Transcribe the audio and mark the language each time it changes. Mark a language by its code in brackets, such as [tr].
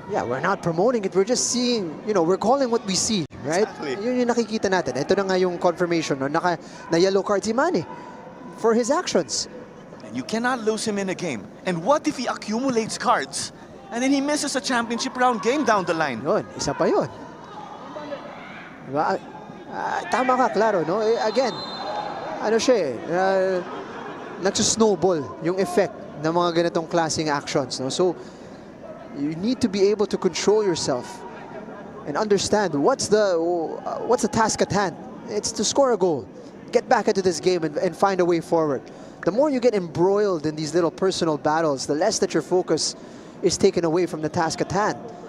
[en] Yeah, we're not promoting it. We're just seeing, we're calling what we see, right? Exactly. [tl] Yun yung nakikita natin. Ito na nga yung confirmation, no? [en] na yellow card si Manny for his actions. And you cannot lose him in a game. And what if he accumulates cards and then he misses a championship round game down the line? [tl] Yun, isa pa yun. Diba? Tama ka, Claro, no? Again, ano siya nagsusnowball yung effect ng mga ganitong klaseng actions, no? [en] So you need to be able to control yourself and understand what's the task at hand. It's to score a goal, get back into this game and find a way forward. The more you get embroiled in these little personal battles, the less that your focus is taken away from the task at hand.